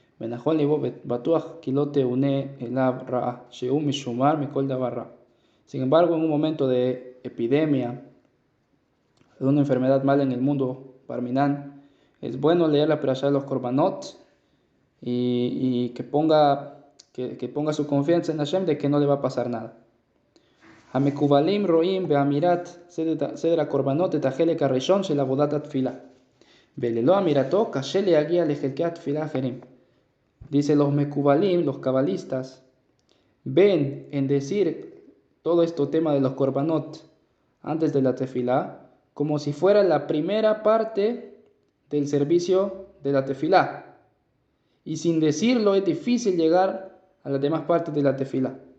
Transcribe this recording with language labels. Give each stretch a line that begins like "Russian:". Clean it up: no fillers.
Hebrew: ונכון לבוא בטוח כי לא תאונה אליו רעה, שהוא משומר מכל דבר רע.
Spanish: Sin embargo, en un momento de epidemia, de una enfermedad mala en el mundo, Barminan, es bueno leer la perashá de los korbanot y que ponga su confianza en Hashem de que no le va a pasar nada.
Hebrew: המקובלים רואים באמירת סדר הקורבנות את החלק הראשון של עבודת התפילה. וללא אמירתו קשה להגיע לחלקי התפילה האחרים.
Spanish: Dice los mekubalim, los cabalistas, ven en decir todo este tema de los korbanot antes de la tefilá como si fuera la primera parte del servicio de la tefilá. Y sin decirlo es difícil llegar a las demás partes de la tefilá.